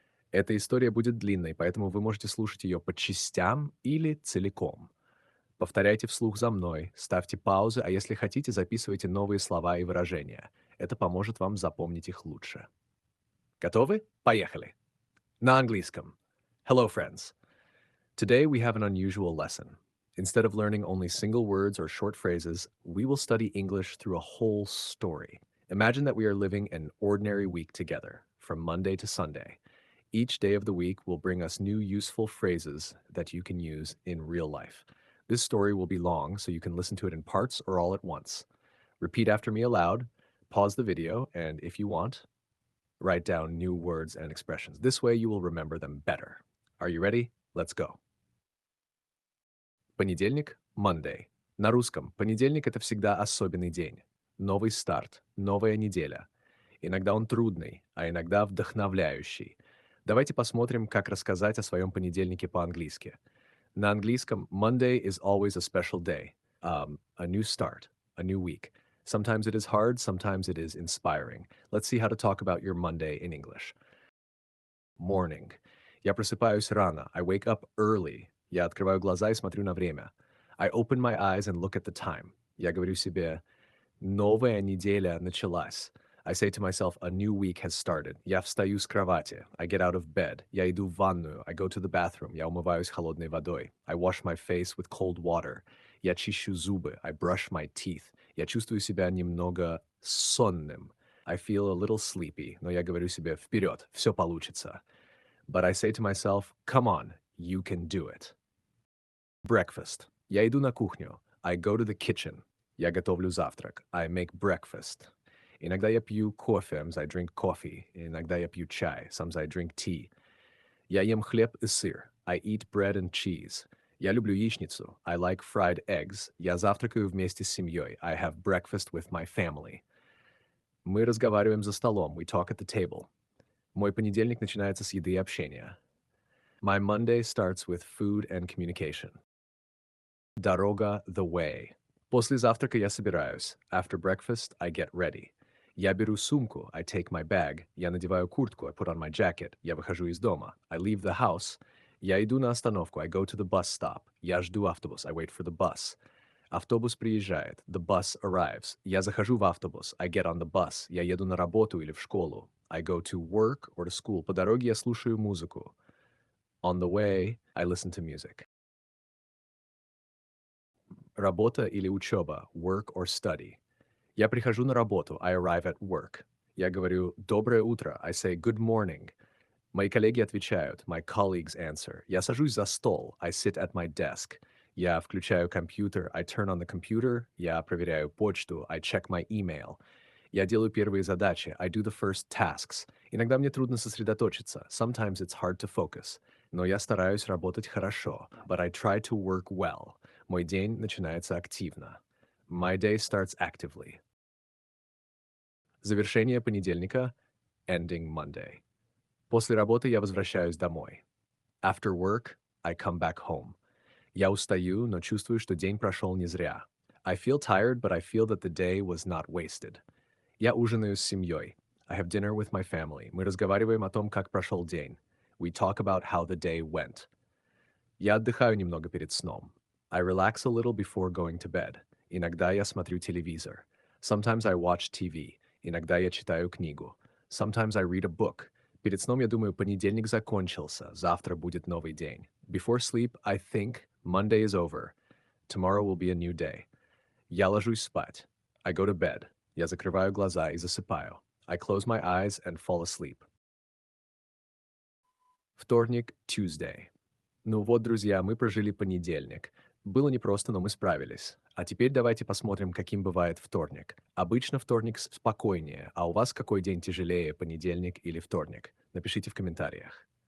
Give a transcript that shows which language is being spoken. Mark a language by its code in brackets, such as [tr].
[ru] Эта история будет длинной, поэтому вы можете слушать ее по частям или целиком. Повторяйте вслух за мной, ставьте паузы, а если хотите, записывайте новые слова и выражения. Это поможет вам запомнить их лучше. Готовы? Поехали! На английском. [en] Hello, friends. Today we have an unusual lesson. Instead of learning only single words or short phrases, we will study English through a whole story. Imagine that we are living an ordinary week together, from Monday to Sunday. Each day of the week will bring us new useful phrases that you can use in real life. This story will be long, so you can listen to it in parts or all at once. Repeat after me aloud, pause the video, and if you want, write down new words and expressions. This way you will remember them better. Are you ready? Let's go. [ru] Понедельник — Monday. На русском понедельник — это всегда особенный день. Новый старт, новая неделя. Иногда он трудный, а иногда вдохновляющий. Давайте посмотрим, как рассказать о своем понедельнике по-английски. На английском [en] Monday is always a special day, a new start, a new week. Sometimes it is hard, sometimes it is inspiring. Let's see how to talk about your Monday in English. Morning. [ru] Я просыпаюсь рано. [en] I wake up early. [ru] Я открываю глаза и смотрю на время. [en] I open my eyes and look at the time. [ru] Я говорю себе, новая неделя началась. [en] I say to myself, a new week has started. [ru] Я встаю с кровати. [en] I get out of bed. [ru] Я иду в ванную. [en] I go to the bathroom. [ru] Я умываюсь холодной водой. [en] I wash my face with cold water. [ru] Я чищу зубы. [en] I brush my teeth. [ru] Я чувствую себя немного сонным. [en] I feel a little sleepy. [ru] Но я говорю себе, вперед, все получится. [en] But I say to myself, come on, you can do it. Breakfast. [ru] Я иду на кухню. [en] I go to the kitchen. [ru] Я готовлю завтрак. [en] I make breakfast. [ru] Иногда я пью кофе, [en] I drink coffee. [ru] Иногда я пью чай, [en] sometimes I drink tea. [ru] Я ем хлеб и сыр. [en] I eat bread and cheese. [ru] Я люблю яичницу. [en] I like fried eggs. [ru] Я завтракаю вместе с семьей. [en] I have breakfast with my family. [ru] Мы разговариваем за столом. [en] We talk at the table. [ru] Мой понедельник начинается с еды и общения. [en] My Monday starts with food and communication. Дорога — the way. [ru] После завтрака я собираюсь. [en] After breakfast, I get ready. [ru] Я беру сумку. [en] I take my bag. [ru] Я надеваю куртку. [en] I put on my jacket. [ru] Я выхожу из дома. [en] I leave the house. [ru] Я иду на остановку. [en] I go to the bus stop. [ru] Я жду автобус. [en] I wait for the bus. [ru] Автобус приезжает. [en] The bus arrives. [ru] Я захожу в автобус. [en] I get on the bus. [ru] Я еду на работу или в школу. [en] I go to work or to school. [ru] По дороге я слушаю музыку. [en] On the way, I listen to music. [ru] Работа или учеба, [en] work or study. [ru] Я прихожу на работу, [en] I arrive at work. [ru] Я говорю «доброе утро», I say [en] «good morning». [ru] Мои коллеги отвечают, [en] my colleagues answer. [ru] Я сажусь за стол, [en] I sit at my desk. [ru] Я включаю компьютер, [en] I turn on the computer. [ru] Я проверяю почту, [en] I check my email. [ru] Я делаю первые задачи, [en] I do the first tasks. [ru] Иногда мне трудно сосредоточиться, [en] sometimes it's hard to focus. [ru] Но я стараюсь работать хорошо, [en] but I try to work well. [ru] Мой день начинается активно. [en] My day starts actively. [ru] Завершение понедельника — [en] ending Monday. [ru] После работы я возвращаюсь домой. [en] After work, I come back home. [ru] Я устаю, но чувствую, что день прошел не зря. [en] I feel tired, but I feel that the day was not wasted. [ru] Я ужинаю с семьей. [en] I have dinner with my family. [ru] Мы разговариваем о том, как прошел день. [en] We talk about how the day went. [ru] Я отдыхаю немного перед сном. [en] I relax a little before going to bed. [ru] Иногда я смотрю телевизор. [en] Sometimes I watch TV. [ru] Иногда я читаю книгу. [en] Sometimes I read a book. [ru] Перед сном я думаю, понедельник закончился, завтра будет новый день. [en] Before sleep, I think Monday is over. Tomorrow will be a new day. [ru] Я ложусь спать. [en] I go to bed. [ru] Я закрываю глаза и засыпаю. [en] I close my eyes and fall asleep. [ru] Вторник, Tuesday. Ну вот, друзья, мы прожили понедельник. Было непросто, но мы справились. А теперь давайте посмотрим, каким бывает вторник. Обычно вторник спокойнее, а у вас какой день тяжелее, понедельник или вторник? Напишите в комментариях.